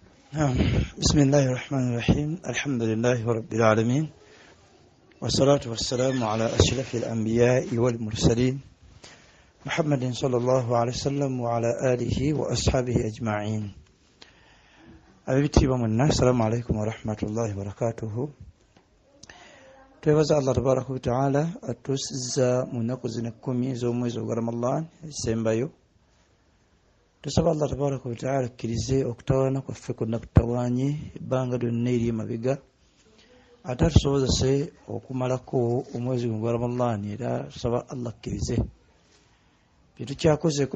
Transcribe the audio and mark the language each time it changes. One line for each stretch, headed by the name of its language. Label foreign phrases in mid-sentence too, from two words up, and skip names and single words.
Arabic: بسم الله الرحمن الرحيم الحمد لله رب العالمين والصلاة والسلام على أشرف الأنبياء والمرسلين محمد صلى الله عليه وسلم وعلى آله وأصحابه أجمعين. أبيتي بمنا السلام عليكم ورحمة الله وبركاته.
Ganda: twebaza Allah
Arabic: تبارك وتعالى
Ganda: atusiza mu nnaku zino 10 ez'omwezi ogwa Ramadan ezisembayo. Tusaba Allah
Arabic: تبارك وتعالى
Ganda: akkirize okutawaana kwaffe kwonna kutawaanye ebbanga lyonna eri emabega, ate atusobozese okumalako omwezi gwa Ramadan, era tusaba Allah akkirize bye tukyakozeeko.